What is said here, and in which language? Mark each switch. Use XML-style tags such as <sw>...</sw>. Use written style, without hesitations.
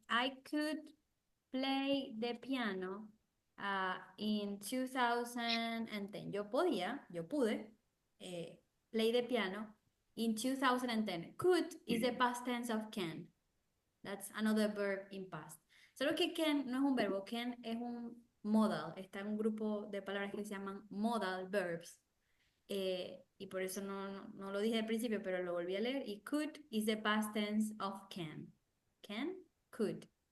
<en>I could play the piano in 2010.</en> <es>Yo pude</es> <en>play the piano in 2010. Could is the past tense of can. That's another verb in past.</en> <es>Solo que can no es un verbo, can es un modal. Está en un grupo de palabras que se llaman modal verbs. Y por eso no lo dije al principio, pero lo volví a leer.</es> <en>Y could is the past tense of can. Can, could.</en>